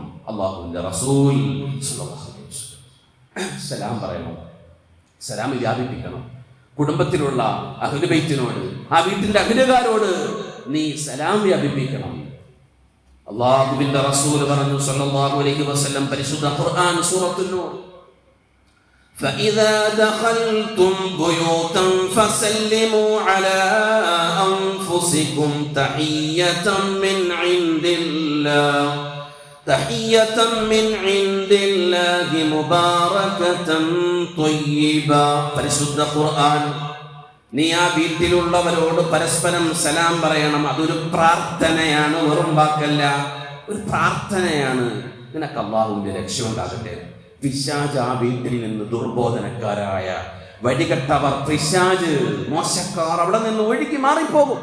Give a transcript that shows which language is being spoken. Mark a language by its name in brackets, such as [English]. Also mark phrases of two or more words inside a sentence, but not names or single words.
[Malayalam] അല്ലാഹുവിന്റെ റസൂൽ [Arabic] صلى الله عليه وسلم [Malayalam] സലാം പറയണം, സലാം വ്യാപിപ്പിക്കണം. കുടുംബത്തിലുള്ള [Arabic] أهل البيت, [Malayalam] ആ വീട്ടിന്റെ അഹ്ലുകാരോട് നീ സലാം വ്യാപിപ്പിക്കണം. അല്ലാഹുവിന്റെ റസൂൽ പറഞ്ഞു [Arabic] صلى الله عليه وسلم [Malayalam] പരിശുദ്ധ ഖുർആൻ സൂറത്തുൻ നൂർ, [Arabic] فإذا دخلتم بيوتا فسلموا على أنفسكم تحية من عند الله تحية من عند الله مباركة طيبة. [Malayalam] പരിശുദ്ധ ഖുർആൻ. നീ ആ വീട്ടിലുള്ളവരോട് പരസ്പരം സലാം പറയണം. അതൊരു പ്രാർത്ഥനയാണ്, വെറും വാക്കല്ല, ഒരു പ്രാർത്ഥനയാണ്. നിനക്ക് അല്ലാഹുവിന്റെ രക്ഷയുണ്ടാകട്ടെ. പിശാച് ആ വീട്ടിൽ നിന്ന്, ദുർബോധനക്കാരായ വഴികെട്ടവർ, പിശാച്, മോശക്കാർ അവിടെ നിന്ന് ഒഴുകി മാറിപ്പോകും.